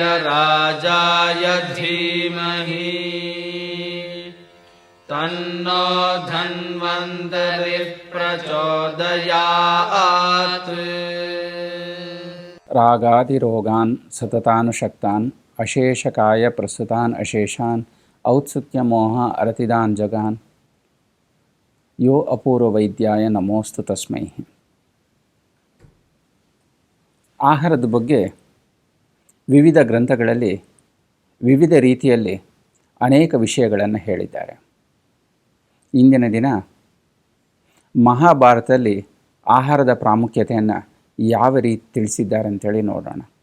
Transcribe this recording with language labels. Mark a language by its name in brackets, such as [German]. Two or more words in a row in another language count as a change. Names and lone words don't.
[Sanskrit] राजाय धीमहि तन्नो धन्वन्तरिः प्रचोदयात्। रागादिरोगान् सततानुशक्तान् अशेषकाय प्रस्तुतान् अशेषान् औत्सुक्यमोह अरतिदान् जगान् यो ಅಪೂರ್ವವೈದ್ಯಾಯ ನಮೋಸ್ತು ತಸ್ಮೈ. [Kannada] ಆಹಾರದ ಬಗ್ಗೆ ವಿವಿಧ ಗ್ರಂಥಗಳಲ್ಲಿ ವಿವಿಧ ರೀತಿಯಲ್ಲಿ ಅನೇಕ ವಿಷಯಗಳನ್ನು ಹೇಳಿದ್ದಾರೆ. ಇಂದಿನ ದಿನ ಮಹಾಭಾರತದಲ್ಲಿ ಆಹಾರದ ಪ್ರಾಮುಖ್ಯತೆಯನ್ನು ಯಾವ ರೀತಿ ತಿಳಿಸಿದ್ದಾರೆ ಅಂತೇಳಿ ನೋಡೋಣ.